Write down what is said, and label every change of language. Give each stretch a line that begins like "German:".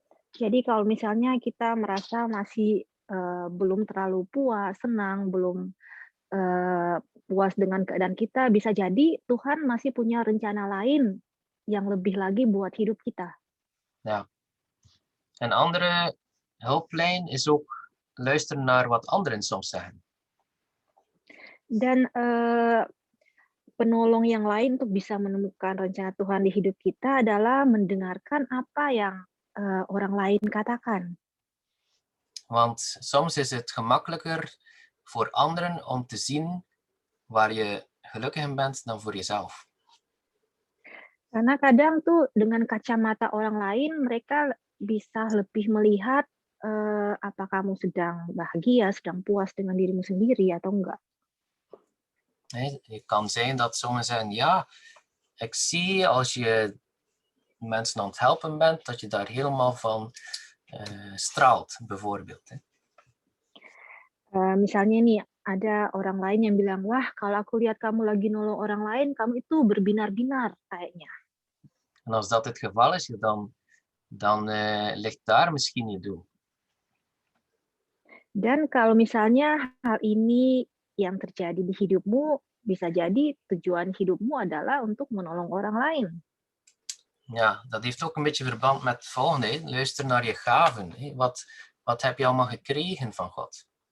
Indonesian: Jadi kalau misalnya kita merasa masih belum terlalu puas, senang, belum puas dengan keadaan kita, bisa jadi Tuhan masih punya rencana lain yang lebih lagi buat hidup kita.
Dutch: Ja. Een andere hulplijn is ook luisteren naar wat anderen soms zeggen.
Indonesian: Dan penolong yang lain untuk bisa menemukan rencana Tuhan di hidup kita adalah mendengarkan apa yang orang lain katakan.
Dutch: Want soms is het gemakkelijker voor anderen om te zien waar je gelukkig in bent dan voor jezelf.
Indonesian: Karena kadang tuh dengan kacamata orang lain mereka bisa lebih melihat apa kamu sedang bahagia, sedang puas dengan dirimu sendiri atau enggak.
Dutch: Het kan zijn dat sommigen zeggen, ja, ik zie als je mensen aan het helpen bent, dat je daar helemaal van straalt, bijvoorbeeld. Hè.
Indonesian: Misalnya nih, ada orang lain yang bilang, wah kalau aku lihat kamu lagi nolong orang lain, kamu itu berbinar-binar kayaknya.
Dutch: En als dat het geval is, dan ligt daar misschien je doel.
Indonesian: Dan kalau misalnya hal ini yang terjadi di hidupmu, bisa jadi tujuan hidupmu adalah untuk menolong orang lain.
Dutch: Ja, dat heeft ook een beetje verband met het volgende. Hè. Luister naar je gaven. Hè. Wat heb je allemaal gekregen van God?